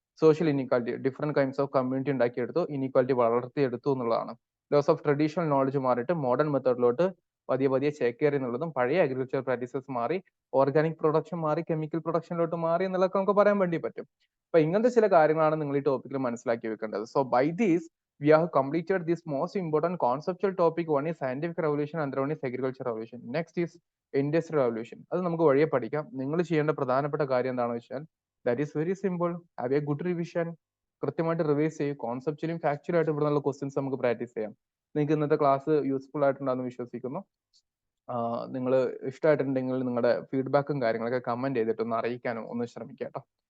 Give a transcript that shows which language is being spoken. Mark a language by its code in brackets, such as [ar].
[ml] Social inequality, different kinds of community ഉണ്ടാക്കിയെടുത്തു, inequality വളർത്തിയെടുത്തു എന്നുള്ളതാണ്. Loss of traditional knowledge മാറിയിട്ട് modern മെത്തേഡിലോട്ട് പതിയെ പതിയെ ചേക്കേറി എന്നുള്ളതും, പഴയ അഗ്രികൾച്ചർ പ്രാക്ടീസസ് മാറി, ഓർഗാനിക് പ്രൊഡക്ഷൻ മാറി, കെമിക്കൽ പ്രൊഡക്ഷനിലോട്ട് മാറി എന്നുള്ളതൊക്കെ നമുക്ക് പറയാൻ വേണ്ടി പറ്റും. അപ്പൊ ഇങ്ങനത്തെ ചില കാര്യങ്ങളാണ് നിങ്ങൾ ഈ ടോപ്പിക്കിൽ മനസ്സിലാക്കി വെക്കേണ്ടത്. [en] So by these we have completed this most important conceptual topic. One is scientific revolution, and one is agricultural revolution. Next is industrial revolution. [ml] അത് നമുക്ക് വഴിയെ പഠിക്കാം. നിങ്ങൾ ചെയ്യേണ്ട പ്രധാനപ്പെട്ട കാര്യം എന്താണെന്ന് വെച്ചാൽ [en] That is very simple. Have a good revision. [ml] കൃത്യമായിട്ട് റിവൈസ് ചെയ്യും. കോൺസെപ്ച്വലും ഫാക്ച്വലും ആയിട്ട് ഇവിടെ നിന്നുള്ള ക്വസ്റ്റ്യൻസ് നമുക്ക് പ്രാക്ടീസ് ചെയ്യാം. നിങ്ങൾക്ക് ഇന്നത്തെ ക്ലാസ് യൂസ്ഫുൾ ആയിട്ടുണ്ടാകുമെന്ന് വിശ്വസിക്കുന്നു. നിങ്ങൾ ഇഷ്ടമായിട്ടുണ്ടെങ്കിൽ നിങ്ങളുടെ ഫീഡ്ബാക്കും കാര്യങ്ങളൊക്കെ കമന്റ് ചെയ്തിട്ട് ഒന്ന് അറിയിക്കാനും ഒന്ന് ശ്രമിക്കുക കേട്ടോ.